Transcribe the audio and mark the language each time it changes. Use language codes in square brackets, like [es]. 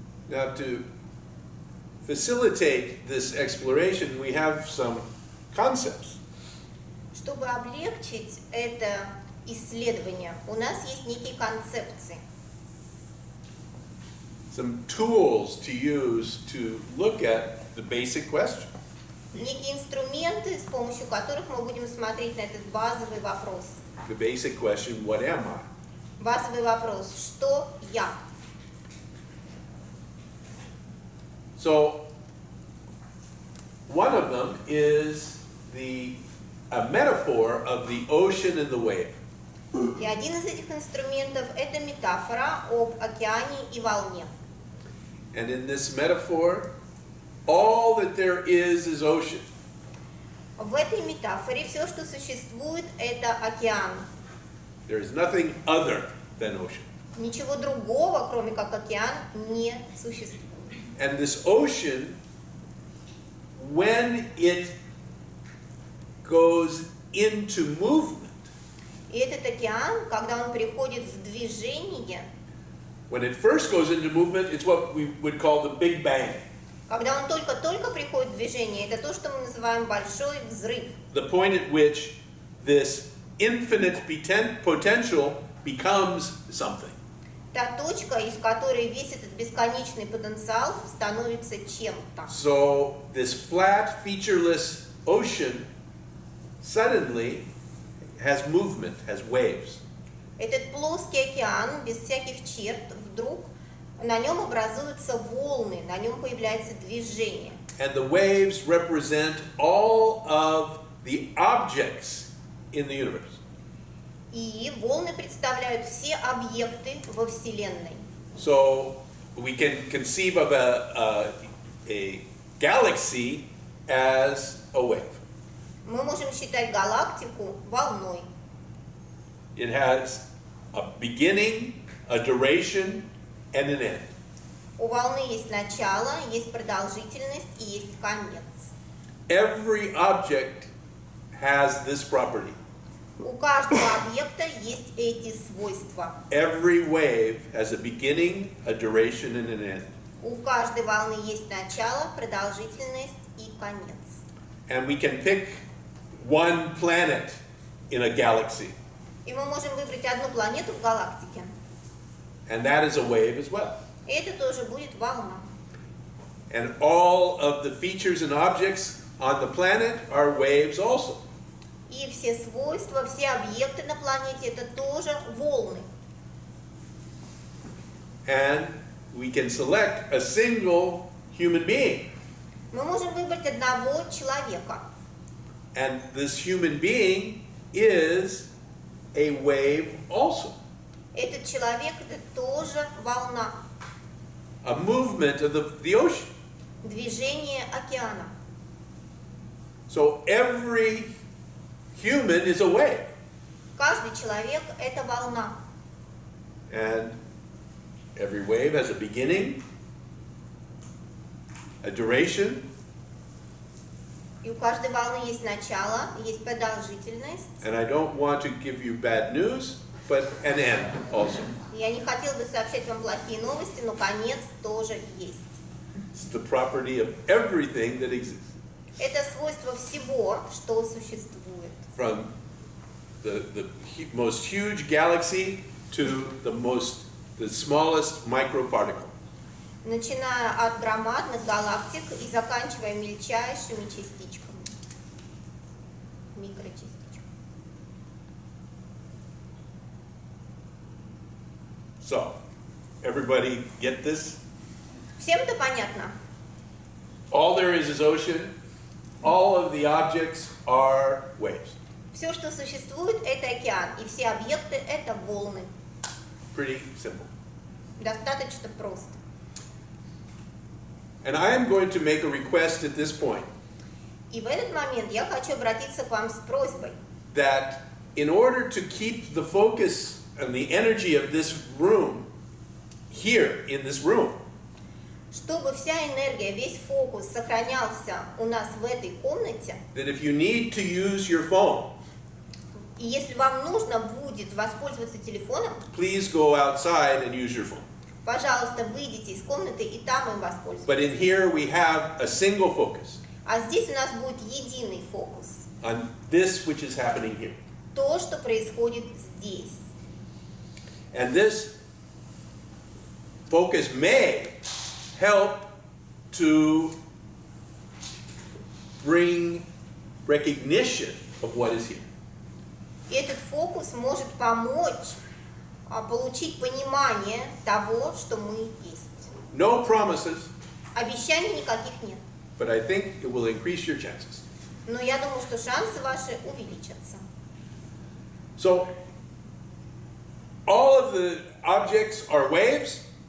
[en] Now, to facilitate this exploration, we have some concepts. [ru] Чтобы облегчить это исследование, у нас есть некие концепции, [en] Some tools to use to look at the basic question. [ru] некие инструменты, с помощью которых мы будем смотреть на этот базовый вопрос. [en] The basic question, what am I? [ru] Базовый вопрос, что я? [en] So, one of them is a metaphor of the ocean and the wave. [ru] И один из этих инструментов – это метафора об океане и волне. [en] And in this metaphor, all that there is ocean. [ru] В этой метафоре все, что существует, это океан. [en] There is nothing other than ocean. [ru] Ничего другого, кроме как океан, не существует. [en] And this ocean when it goes into movement, [ru] И этот океан, когда он приходит в движение, [en] when it first goes into movement, it's what we would call the Big Bang. [ru] когда он только-только приходит в движение, это то, что мы называем большой взрыв. [en] The point at which this infinite potential becomes something. [ru] Та точка, из которой весь этот бесконечный потенциал становится чем-то. [en] So this flat, featureless ocean suddenly has movement, has waves. [ru] Этот плоский океан, без всяких черт, вдруг на нем образуются волны, на нем появляется движение. [en] And the waves represent all of the objects in the universe. [ru] И волны представляют все объекты во Вселенной. [en] So we can conceive of a galaxy as a wave. [ru] Мы можем считать галактику волной. [en] It has a beginning, a duration, and an end. [ru] У волны есть начало, есть продолжительность и есть конец. [en] Every object has this property. [ru] У каждого объекта есть эти свойства. [en] Every wave has a beginning, a duration, and an end. [ru] У каждой волны есть начало, продолжительность и конец. [en] And we can pick one planet in a galaxy, [ru] И мы можем выбрать одну планету в галактике. [en] and that is a wave as well. [ru] И это тоже будет волна. [en] And all of the features and objects on the planet are waves also. [ru] И все свойства, все объекты на планете это тоже волны. [en] And we can select a single human being. [ru] Мы можем выбрать одного человека. [en] And this human being is a wave also. [ru] Этот человек это тоже волна. [en] A movement of the ocean. [ru] Движение океана. [en] So every human is a wave. [ru] Каждый человек это волна. [en] And every wave has a beginning, a duration, [ru] И у каждой волны есть начало, есть продолжительность. [en] and I don't want to give you bad news, but an end also. [ru] Я не хотела бы сообщать вам плохие новости, но конец тоже есть. [en] It's the property of everything that exists. [ru] Это свойство всего, что существует. [en] From the most huge galaxy to the smallest microparticle. [ru] Начиная от громадных галактик и заканчивая мельчайшими частичками, микрочастичками. [en] So, everybody get this? [ru] Всем это понятно? [en] All there is ocean. All of the objects are waves. [ru] Все, что существует, это океан, и все объекты это волны. [en] Pretty simple. [ru] Достаточно просто. [en] And I am going to make a request at this point [ru] И в этот момент я хочу обратиться к вам с просьбой, [en] that in order to keep the focus and the energy of this room here in this room, [ru] чтобы вся энергия, весь фокус сохранялся у нас в этой комнате, [en] that if you need to use your phone, [ru] и если вам нужно будет воспользоваться телефоном, [en] please go outside and use your phone. [ru] пожалуйста, выйдите из комнаты и там им воспользуйтесь. [en] But in here we have a single focus [ru] А здесь у нас будет единый фокус. [en] on this which is happening here. [ru] То, что происходит здесь. [en] And this focus may help to bring recognition of what is here. [ru] И этот фокус может помочь получить понимание того, что мы есть. [en] No promises, [ru] Обещаний никаких нет. [en] but I think it will increase your chances. [ru] Но я думаю, что шансы ваши увеличатся. [en] So, all of the objects are waves,